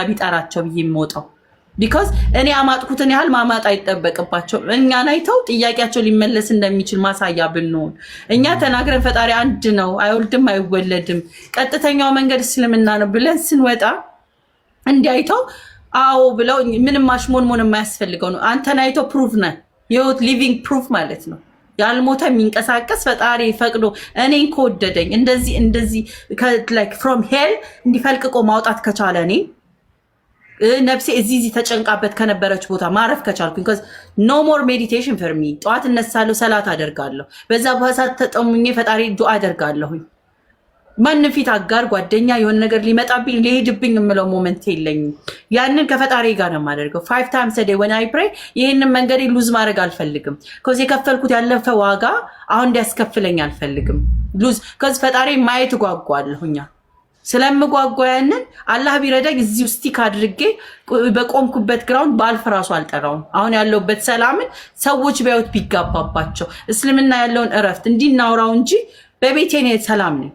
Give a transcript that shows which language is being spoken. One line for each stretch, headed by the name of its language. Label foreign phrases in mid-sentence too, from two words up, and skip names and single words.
Amharic: ቢጠራቸው ብዬ የምወጣው because እኔ አማጥኩትን ያህል ማማጥ አይጠበቅባቸው እኛን አይተው ጥያቄያቸው ሊመለስ እንደሚችል ማሳያ ብንሆን እኛ ተናግረን ፈጣሪ አንድ ነው አይወልድም አይወለድም ቀጥተኛው መንገድ እስልምና ነው ብለን ስንወጣ እንዲያይተው አዎ ብለው ምንም ማሽሞንሞን የማያስፈልገው ነው አንተን አይተው ፕሩፍ ነህ የህይወት
English: living proof
Amharic: ማለት ነው ያልሞተ የሚንቀሳቀስ ፈጣሪ ፈቅዶ እኔን ከወደደኝ እንደዚህ
English: like from
Amharic: hell እንዲፈልቅቆ ማውጣት ከቻለ እኔ ነፍሴ እዚህ ተጨንቃበት ከነበረች ቦታ ማረፍ ከቻልኩኝ
English: because no more meditation for me
Amharic: ጧት እነሳለሁ ሰላት አደርጋለሁ በዛ በኋላ ተጠሙኝ ፈጣሪ ዱአ አደርጋለሁኝ ማንንም ፊት አጋር ጓደኛ የሆነ ነገር ሊመጣብኝ ሊሄድብኝ የምለው ሞመንት የለኝም ያንን ከፈጣሪ ጋር ነው የማደርገው
English: 5 times a day when I pray
Amharic: ይሄንን መንገድ ሉዝ ማድረግ አልፈልግም because የከፈልኩት ያለፈ ዋጋ አሁን እንዲያስከፍለኝ አልፈልግም ሉዝ because ፈጣሪ ማየት ጓጓለሁኛ ስለምጓጓ ያንን አላህ ቢረዳኝ እዚህ ስቲክ አድርጌ በቆምኩበት ግራውንድ ባልፍ ራሱ አልጠራውም አሁን ያለውበት ሰላምን ሰዎች ቢያዩት ቢጋባባቸው እስልምና ያለውን እረፍት እንዲናውራው እንጂ በቤቴ ነው ሰላም ነው